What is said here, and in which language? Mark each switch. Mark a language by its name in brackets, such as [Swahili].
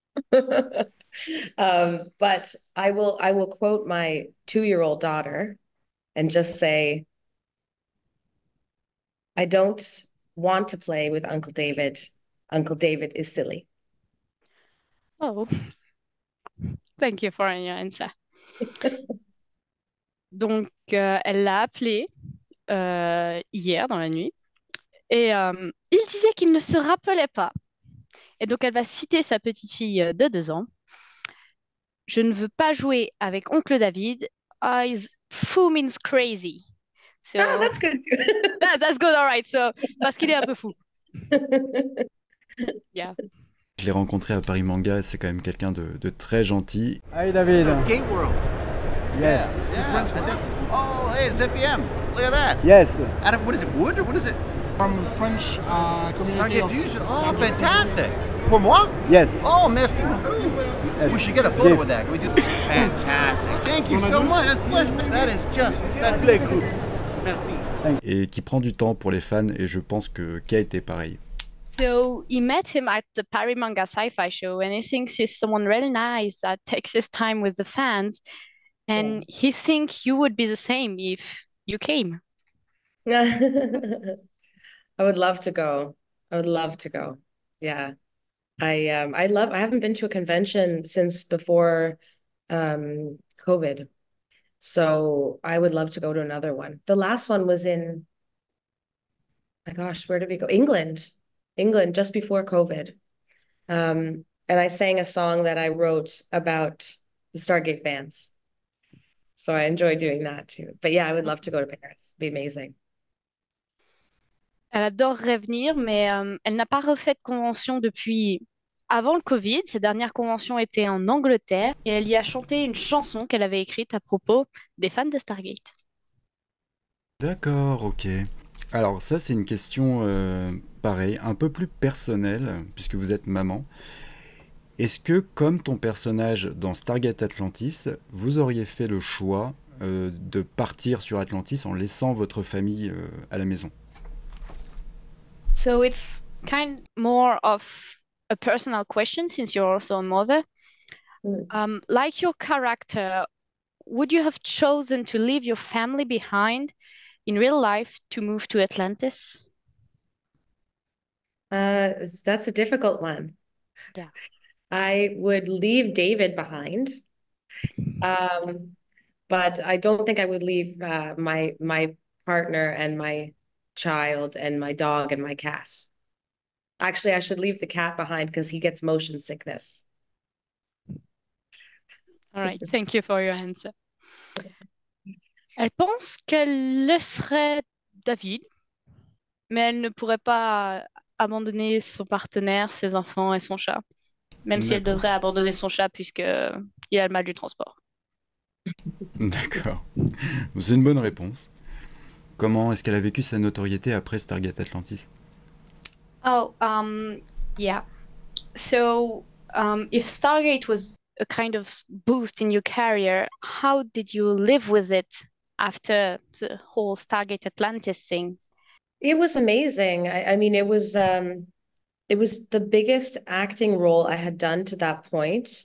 [English] But I will quote my 2-year-old daughter and just say, I don't want to play with Uncle David. Uncle David is silly. Oh, thank you for your answer. [French] Donc, elle l'a appelé hier dans la nuit et il disait qu'il ne se rappelait pas. Et donc, elle va citer sa petite fille de 2 ans. Je ne veux pas jouer avec Oncle David. [English] Fou means crazy. So, that's good. that's good, all right. [French] So, parce qu'il est un peu fou. [English] Yeah. [French] Je l'ai rencontré à Paris Manga et c'est quand même quelqu'un de très gentil. [English] Hi David. Gate World. Yes. Oh, hey, it's ZPM. Look at that. Yes. Out of, what is it, wood or what is it? From French community. Stargate Fusion. Oh, fantastic. [French] Pour moi? [English] Yes. [French] Oh, merci beaucoup. [English] Yes. We should get a photo with that. Can we do? Fantastic. Thank you so much. That's pleasure. That is just, that's very cool. [French] Merci. Et qui prend du temps pour les fans et je pense que Kay était pareil. [English] So he met him at the Paris Manga Sci-Fi Show, and he thinks he's someone really nice that takes his time with the fans, and he thinks you would be the same if you came. I would love to go. I would love to go. Yeah. I haven't been to a convention since before COVID. So I would love to go to another one. The last one was in, my gosh, where did we go? England, just before COVID. And I sang a song that I wrote about the Stargate fans. So I enjoy doing that too. But yeah, I would love to go to Paris. It'd be amazing. [French] Elle adorerait venir, mais elle n'a pas refait de convention depuis avant le Covid. Ses dernières conventions étaient en Angleterre et elle y a chanté une chanson qu'elle avait écrite à propos des fans de Stargate. D'accord, ok. Alors ça c'est une question pareille, un peu plus personnelle, puisque vous êtes maman. Est-ce que, comme ton personnage dans Stargate Atlantis, vous auriez fait le choix de partir sur Atlantis en laissant votre famille à la maison? [English] So it's kind more of a personal question since you're also a mother. Like your character, would you have chosen to leave your family behind in real life to move to Atlantis? That's a difficult one. Yeah. I would leave David behind. But I don't think I would leave my partner and my child and my dog and my cat. Actually, I should leave the cat behind because he gets motion sickness. All right, thank you for your answer. [French] Elle pense qu'elle laisserait David, mais elle ne pourrait pas abandonner son partenaire, ses enfants et son chat. Même si elle devrait abandonner son chat puisqu'il a le mal du transport. D'accord. C'est une bonne réponse. Comment est-ce qu'elle a vécu sa notoriété après Stargate Atlantis? [English] Oh, yeah. So, if Stargate was a kind of boost in your career, how did you live with it after the whole Stargate Atlantis thing? It was amazing. I mean, it was the biggest acting role I had done to that point.